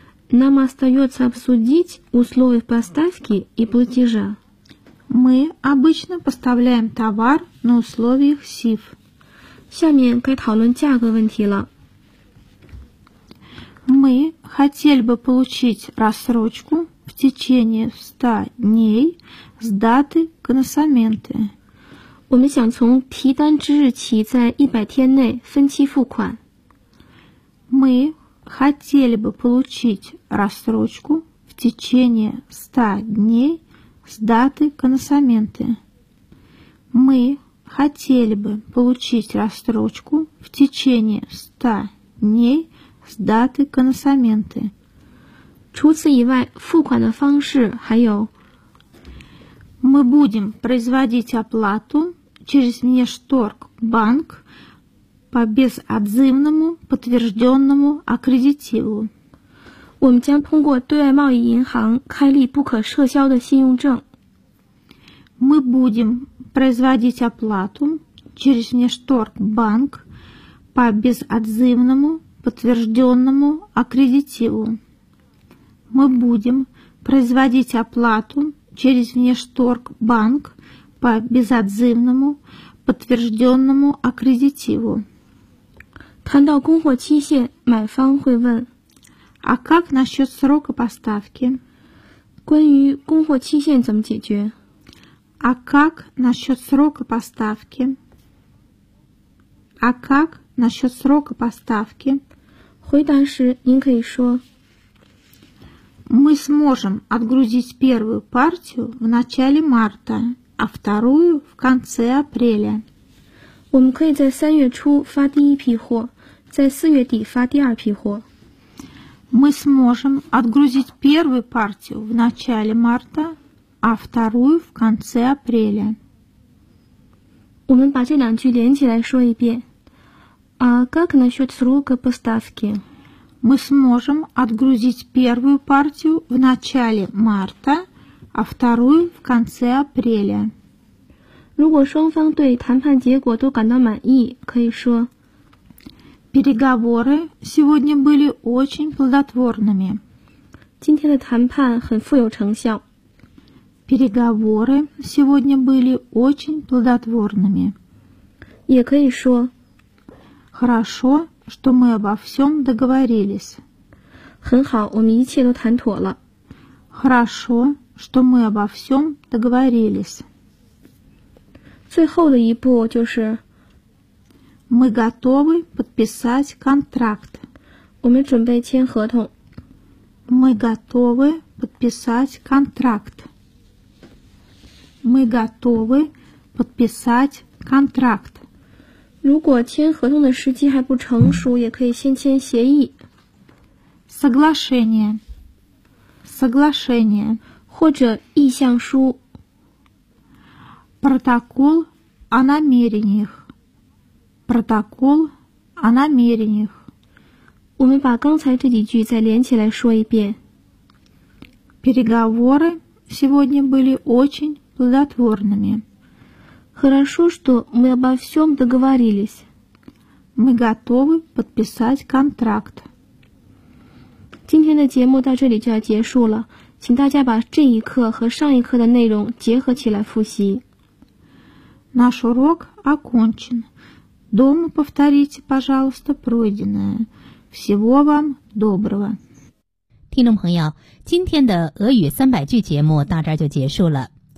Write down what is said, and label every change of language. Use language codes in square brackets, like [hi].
[ru] Нам остается обсудить условия поставки и платежа. Мы обычно поставляем товар на условиях СИФ. [zh] 下面该讨论价格问题了。 [ru] Мы хотели бы получить рассрочку в течение 100 дней с даты консоменты. [zh] 我们想从提单之日起在100天内分期付款。 [ru] Мы хотели бы получить рассрочку в течение 100 дней с даты консоменты. Мы хотели бы получить рассрочку в течение 100 дней с даты консоменты. [zh] 除此以外，付款的方式还有。 [ru] Мы будем производить оплату через Внешторгбанк по безотзывному подтвержденному аккредитиву. [zh] 我们将通过对外贸易银行开立不可撤销的信用证。 [ru] Мы будем производить оплату через Внешторгбанк по безотзывному подтвержденному аккредитиву. Мы будем производить оплату через Внешторгбанк по безотзывному подтвержденному аккредитиву. [zh] 谈到供货期限，买方会问 [ru] А как насчет срока поставки? [zh] 关于供货期限怎么解决？ [ru] А как насчет срока поставки? А как насчет срока поставки? [zh] 回答时您可以说 [ru] Мы сможем отгрузить первую партию в начале марта, а вторую в конце апреля. [zh] 我们可以在三月初发第一批货，在四月底发第二批货。 [ru] Мы сможем отгрузить первую партию в начале марта,а вторую в конце апреля. [zh] 我们把这两句连起来说一遍。 [ru] А как насчет срока поставки? Мы сможем отгрузить первую партию в начале марта, а вторую в конце апреля. [zh] 如果双方对谈判结果都感到满意，可以说 [ru] Переговоры сегодня были очень плодотворными. [zh] 今天的谈判很富有成效。 [ru] Переговоры сегодня были очень плодотворными. [zh] 也可以说 [ru] Хорошо, что мы обо всем договорились. [zh] 很好，我们一切都谈妥了。 [ru] Хорошо, что мы обо всем договорились. [zh] 最后的一步就是 [ru] Мы готовы подписать контракт. [zh] 我们准备签合同。 [ru] Мы готовы подписать контракт. Мы готовы подписать контракт. [zh] 如果签合同的时机还不成熟，也可以先签协议。 [ru] Соглашение. Соглашение. [zh] 或者意向书。 [ru] Протокол о намерениях. Протокол о намерениях. [zh] 我们把刚才这几句再连起来说一遍。 [ru] Переговоры сегодня были очень... плодотворными. Хорошо, что мы обо всем договорились. Мы готовы подписать контракт. [zh] 今天的节目到这里就要结束了，请大家把这一课和上一课的内容结合起来复习。 [ru] Наш урок окончен. Дома повторите, пожалуйста, пройденное. Всего вам доброго. [zh] 听众朋友，今天的俄语三百句节目到这就结束了。